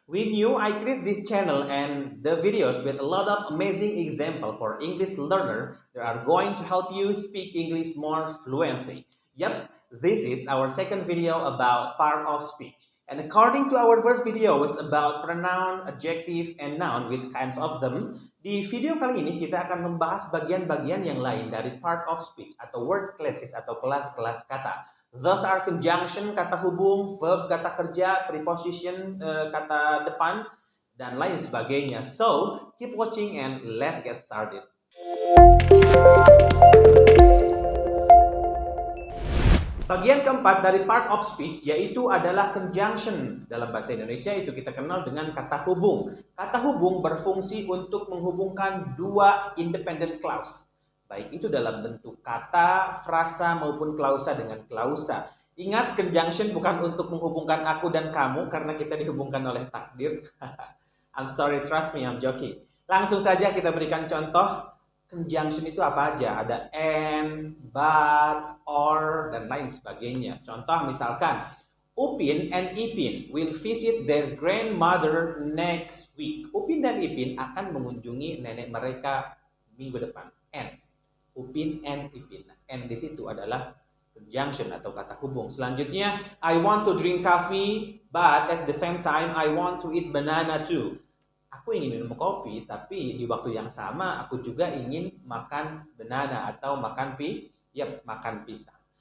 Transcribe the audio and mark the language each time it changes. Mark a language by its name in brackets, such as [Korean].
[English] We knew I create this channel and the videos with a lot of amazing example for English learner that are going to help you speak English more fluently. Yep, this is our second video about part of speech. And according to our first video was about pronoun, adjective, and noun with kinds of them. [Indonesian] Di video kali ini kita akan membahas bagian-bagian yang lain dari part of speech atau word classes atau kelas-kelas kata. [English] Those are [Indonesian] conjunction, kata hubung, verb, kata kerja, preposition, kata depan, dan lain sebagainya. [English] So, keep watching and let's get started. [Indonesian] Bagian keempat dari part of speech yaitu adalah conjunction. Dalam bahasa Indonesia itu kita kenal dengan kata hubung. Kata hubung berfungsi untuk menghubungkan dua independent clause. Baik itu dalam bentuk kata, frasa maupun klausa dengan klausa. Ingat, conjunction bukan untuk menghubungkan aku dan kamu karena kita dihubungkan oleh takdir. [English] I'm sorry, trust me, I'm joking. [Indonesian] Langsung saja kita berikan contoh. Conjunction itu apa aja? Ada and, but, or, dan lain sebagainya. Contoh misalkan, [English] Upin and Ipin will visit their grandmother next week. [Indonesian] Upin dan Ipin akan mengunjungi nenek mereka minggu depan. And. Upin and Ipin. And di situ adalah conjunction atau kata hubung. [English] Selanjutnya, I want to drink coffee, but at the same time I want to eat banana too. [Indonesian] Aku ingin minum kopi, tapi di waktu yang sama aku juga ingin makan banana atau makan makan pisang.